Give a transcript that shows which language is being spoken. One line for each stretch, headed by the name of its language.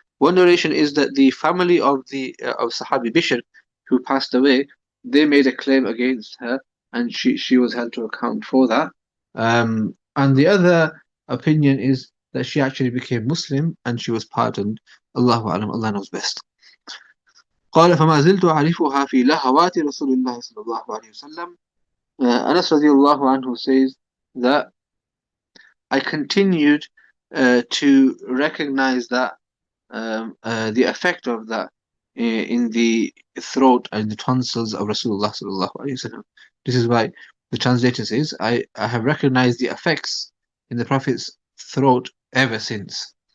English: One narration is that the family of of Sahabi Bishr, who passed away, they made a claim against her, and she was held to account for that. And the other opinion is that she actually became Muslim and she was pardoned. Allahu a'lam, Allah knows best.
Arabic: قال فما زلت أعرفها في لهوات رسول الله صلى الله عليه وسلم.
English: Anas radiallahu anhu says that I continued to recognize that the effect of that in the throat and the tonsils of Rasulullah sallallahu alaihi wasallam. This is why the translator says, I have recognized the effects in the Prophet's throat ever since.